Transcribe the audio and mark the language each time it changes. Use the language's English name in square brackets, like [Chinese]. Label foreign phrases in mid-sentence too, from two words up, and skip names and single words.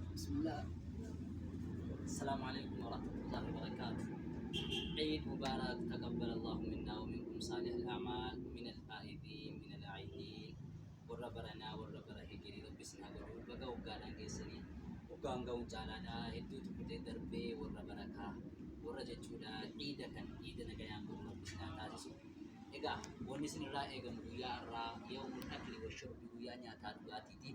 [Arabic] Bismillah. السلام عليكم ورحمة الله وبركاته. عيد مبارك، تقبل الله منا ومنكم صالح الأعمال، من العائدين، من العائدين. [Oromo] Warra baranaa, warra bara hijirii rabbis naa godhu. Baga waggaadhaan geessanii waggaan ga'uun caalaadha. Hedduutu kutee darbee warra barakaa warra jechuudha. Iida kan iida nagayaan godhu rabbis naa taasisu. Egaa wanni isinirraa eegamu guyyaa irraa [Arabic] يوم الأكل والشرب, [Oromo] guyyaa nyaataa dhugaatiiti.